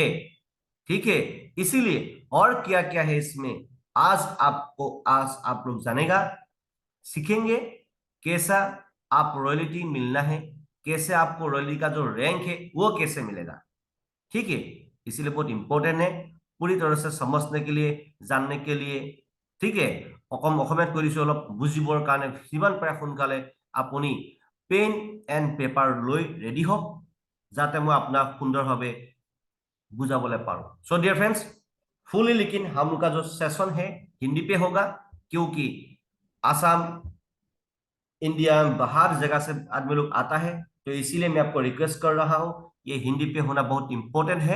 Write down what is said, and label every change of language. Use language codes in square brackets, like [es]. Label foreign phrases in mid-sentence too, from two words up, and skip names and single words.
[hi] ठीक है, इसीलिए और क्या क्या है इसमें आज आप लोग जानेगा, सीखेंगे कैसा आप रॉयल्टी मिलना है, कैसे आपको रॉयल्टी का जो रैंक है वो कैसे मिलेगा। ठीक है, इसीलिए बहुत इंपॉर्टेंट है पूरी तरह से समझने के लिए, जानने के लिए। ठीक है, [as] অসমীয়াত কৰিছো অলপ বুজিবৰ কাৰণে যিমান পাৰে সোনকালে আপুনি [en] pen and paper [as] লৈ ৰেডি হওক, যাতে মই আপোনাক সুন্দৰভাৱে বুজাবলৈ পাৰো। [en] so dear friends, [hi] फुली लेकिन हम लोग का जो सेशन है हिंदी पे होगा, क्योंकि आसाम, इंडिया, बाहर जगह से आदमी लोग आता है, तो इसीलिए मैं आपको रिक्वेस्ट कर रहा हूं, ये हिंदी पे होना बहुत इंपॉर्टेंट है।